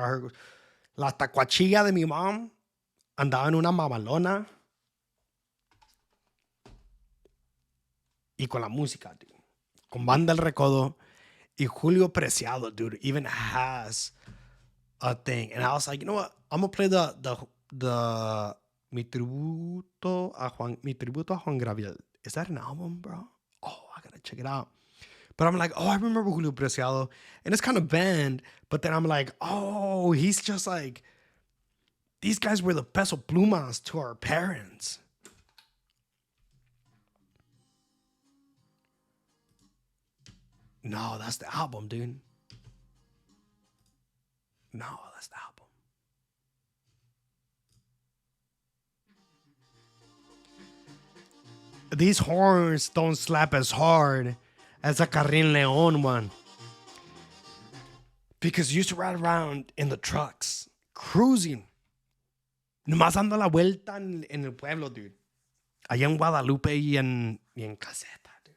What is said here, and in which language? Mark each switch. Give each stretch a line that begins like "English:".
English: I heard
Spanish: la tacuachilla de mi mom andaba en una mamalona y con la música, dude. Con Banda El Recodo.
English: Y Julio Preciado, dude, even has a thing. And I was like, you know what? I'm going to play the Mi Tributo a Juan Gabriel. Is that an album, bro? Oh, I got to check it out. But I'm like, oh, I remember Julio Preciado. And it's kind of banned. But then I'm like, oh, he's just like, these guys were the peso plumas to our parents. No, that's the album, dude. No, that's the album. These horns don't slap as hard as a Karin Leon one. Because you used to ride around in the trucks, cruising.
Spanish: Nomás dando la vuelta en el pueblo, dude. Allá en Guadalupe y en Caseta.